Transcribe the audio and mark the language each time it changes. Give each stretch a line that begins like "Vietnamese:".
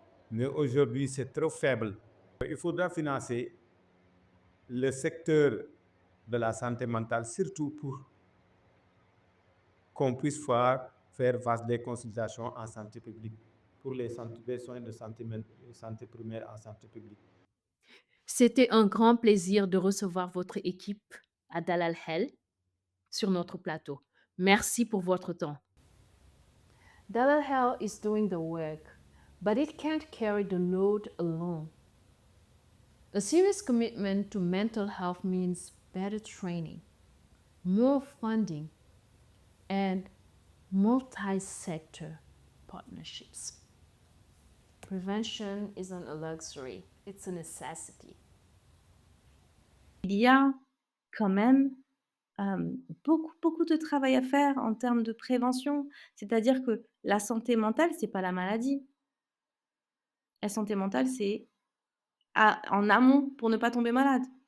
French: Mais aujourd'hui, c'est trop faible. Il faudra financer le secteur de la santé mentale, surtout pour qu'on puisse faire face des consultations en santé publique pour les soins de santé primaire en santé publique. C'était un grand plaisir de recevoir votre équipe à Dalal Hel sur notre plateau. Merci pour votre temps.
English: Dalal Hel is doing the work, but it can't carry the load alone. A serious commitment to mental health means better training, more funding, and multi-sector partnerships. Prevention isn't a luxury, it's a necessity.
French: Il y a quand même beaucoup de travail à faire en termes de prévention. C'est-à-dire que la santé mentale, c'est pas la maladie. La santé mentale, c'est en amont pour ne pas tomber malade.